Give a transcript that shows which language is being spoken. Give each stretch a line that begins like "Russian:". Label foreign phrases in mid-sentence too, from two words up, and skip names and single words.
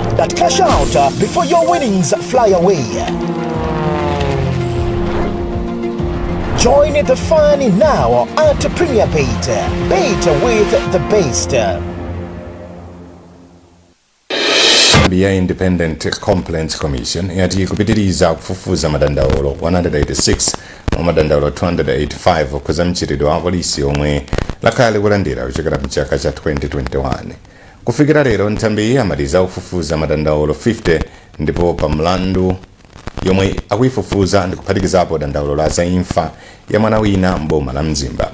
English: That cash out before your winnings fly away. Join the fun now at Premier Beta. Beta with the best.
Nyanja: The Independent Complaints Commission yati kupitiriza kufufuza madandaulo 186 mu madandaulo 285 kuza mchitidwe wa polisi omwe lakale kulandira kuchokera mchaka cha 2021. Kufikira lero nthambi amaliza kufufuza madandaulo 50 ndipo pa mlandu yomwe akuifufuza ndi kuphatikizapo dandaulo la za imfa ya mwana wina mboma la Mzimba.